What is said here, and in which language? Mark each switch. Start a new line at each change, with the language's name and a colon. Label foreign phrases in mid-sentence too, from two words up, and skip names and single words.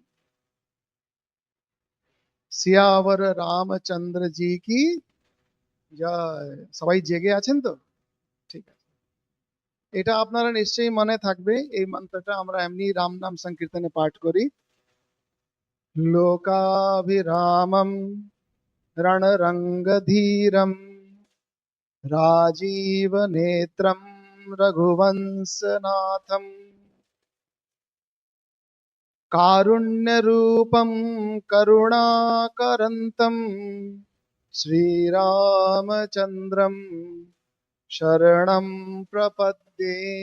Hindi: सियावर रामचंद्र जी की जय।
Bangla: সবাই জেগে আছেন তো? ঠিক আছে। এটা আপনারা নিশ্চয়ই মনে থাকবে, এই মন্ত্রটা আমরা এমনি রাম নাম সংকীর্তনে পাঠ করি।
Sanskrit: লোকাভিরামম रणरङ्गधीरं राजीवनेत्रं रघुवंशनाथं कारुण्यरूपं करुणाकरन्तं श्रीरामचन्द्रं शरणं प्रपद्ये।